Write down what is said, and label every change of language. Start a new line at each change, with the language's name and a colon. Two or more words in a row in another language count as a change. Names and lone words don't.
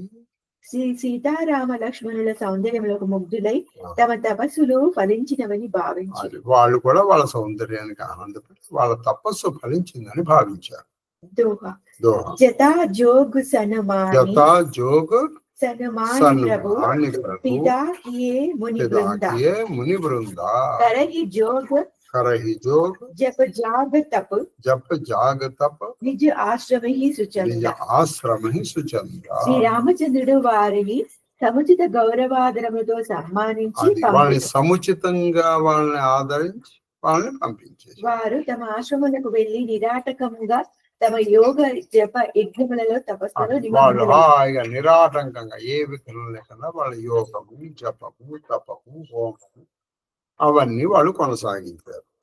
Telugu: శ్రీ సీతారామ లక్ష్మణుల సౌందర్యములకు ముగ్ధులై తమ తపస్సులు ఫలించినవని భావించారు. వాళ్ళు కూడా వాళ్ళ సౌందర్యానికి ఆనందపడి వాళ్ళ తపస్సు ఫలించిందని భావించారు.
Awadhi: जथा जोग सनमानि प्रभु पिता मुनि वृंदा करहि जोग जप जाग तप निज आश्रम ही सुचंदा
Telugu: శ్రీ రామచంద్రుడు వారిని సముచిత గౌరవాదరముతో సన్మానించి వాళ్ళని సముచితంగా వాళ్ళని ఆదరించి వాళ్ళని పంపించేసి వారు తమ ఆశ్రములకు వెళ్లి నిరాటకంగా తమ యోగ జప యజ్ఞములలో తపస్సులో వాళ్ళు హాయిగా నిరాటంకంగా ఏ విఘ్నం లేకుండా వాళ్ళ యోగము జపము తపము హోమము అవన్నీ వాళ్ళు కొనసాగించారు.